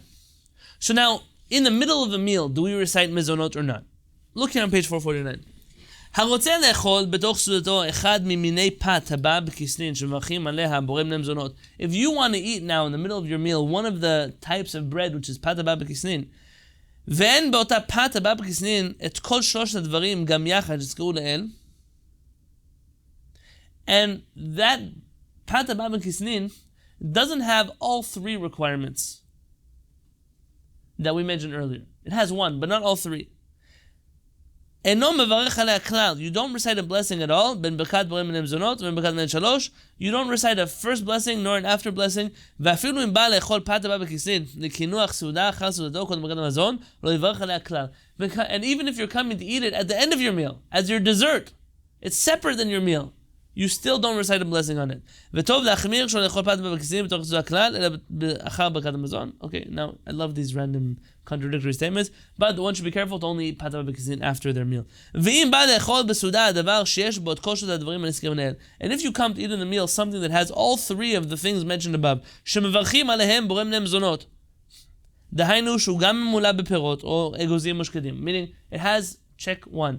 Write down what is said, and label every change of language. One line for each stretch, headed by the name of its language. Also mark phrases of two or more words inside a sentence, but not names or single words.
English: So now, in the middle of a meal, do we recite mezonot or not? Look here on page 449. If you want to eat now in the middle of your meal one of the types of bread which is
Hebrew: פת הבאה בכסנין, ואין באותה פת הבא בקסנין את כל שלושת הדברים גם יחד שזכרו לאל,
English: and that
Hebrew: פת הבאה בכסנין
English: doesn't have all three requirements that we mentioned earlier. It has one, but not all three. You don't recite a blessing at all. You don't recite a first blessing nor an after blessing. And even if you're coming to eat it at the end of your meal, as your dessert, it's separate than your meal, you still don't recite a blessing on it. Okay, now I love these random contradictory statements, but one should be careful to only eat
Hebrew: פת הבאה בכסנין
English: after their meal. And if you come to eat in the meal something that has all three of the things mentioned above, meaning it has check one.